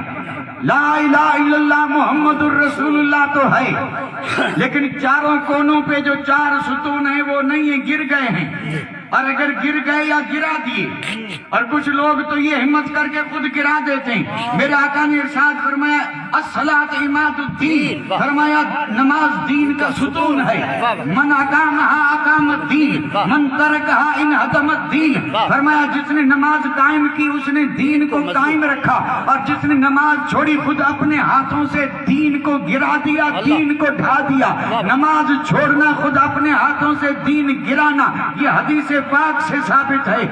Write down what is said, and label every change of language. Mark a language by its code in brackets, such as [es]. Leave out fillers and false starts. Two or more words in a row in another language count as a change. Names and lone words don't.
[ar] لا الہ الا اللہ محمد الرسول اللہ [ur] تو ہے، لیکن چاروں کونوں پہ جو 4 ستون ہیں وہ نہیں ہیں، گر گئے ہیں۔ اور اگر گر گئے یا گرا دیے، اور کچھ لوگ تو یہ ہمت کر کے خود گرا دیتے ہیں۔ میرے آقا نے ارشاد فرمایا [ar] الصلاۃ عماد الدین، [ur] فرمایا نماز دین کا ستون ہے، [ar] من اقامہا اقام الدین، من ترکہا انہدم الدین، [ur] فرمایا جس نے نماز قائم کی اس نے دین کو قائم رکھا، اور جس نے نماز چھوڑی خود اپنے ہاتھوں سے دین کو گرا دیا، دین کو ڈھا دیا۔ نماز چھوڑنا خود اپنے ہاتھوں سے دین گرانا، یہ حدیث پاک سے ثابت ہے۔